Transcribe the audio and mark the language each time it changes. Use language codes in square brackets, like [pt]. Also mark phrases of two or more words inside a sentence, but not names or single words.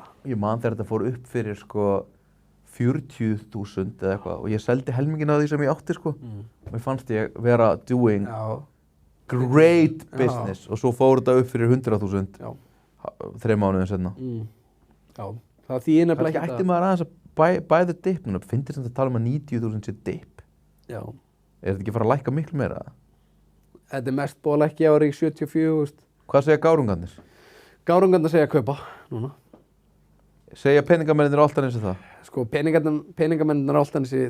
[is] Ég man þegar þetta fór upp fyrir sko 40.000 eða eitthvað og ég seldi helmingin af því sem ég átti sko. Og mér fannst ég vera [en] doing [is] Já, [en] great [is] Já. [en] business [is] og svo fór þetta upp fyrir 100.000 já. 3 mánuðin senna. Já, það þýðir Kannski nefnilega ætti maður aðeins að [en] buy the dip [is] núna. Finnst þetta að tala um að 90.000 sé dip? Já, Er þetta ekki að fara að lækka miklu meira? þetta er mest búið að leggja ári í 74.000. Hvað segja gárungarnir? Gárungarnir segja að kaupa núna. Segja peningamennir alltaf eins og það? Sko, peningamennir alltaf þessi,